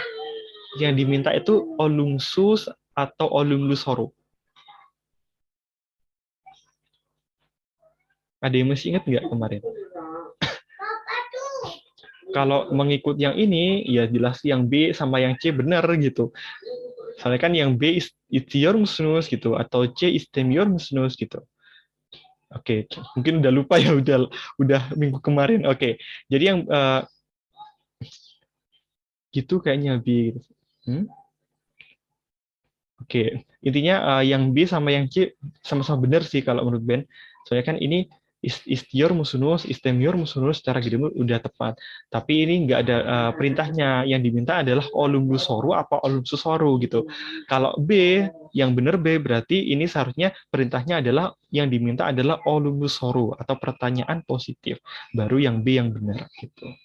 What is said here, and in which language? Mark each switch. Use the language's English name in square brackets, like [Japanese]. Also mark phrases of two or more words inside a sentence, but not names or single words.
[Indonesian] Yang diminta itu olumsus atau olumlusoru. Ada yang masih ingat nggak kemarin? Kalau mengikut yang ini, ya jelas yang B sama yang C benar gitu. Soalnya kan yang B [Turkish] istiyor musunuz [Indonesian] gitu, atau C [Turkish] istemiyor musunuz [Indonesian] gitu. Oke, mungkin udah lupa ya, udah minggu kemarin. Oke, jadi yang gitu kayaknya B. Oke, intinya yang B sama yang C sama-sama benar sih kalau menurut Ben. Soalnya kan ini [Turkish] istiyor musunus, istemiyor musunus [Indonesian] secara grammar udah tepat. Tapi ini nggak ada perintahnya. Yang diminta adalah olumlusoru apa olumsusoru gitu. Kalau B, yang benar B berarti ini seharusnya perintahnya adalah yang diminta adalah olumlusoru atau pertanyaan positif. Baru yang B yang benar gitu.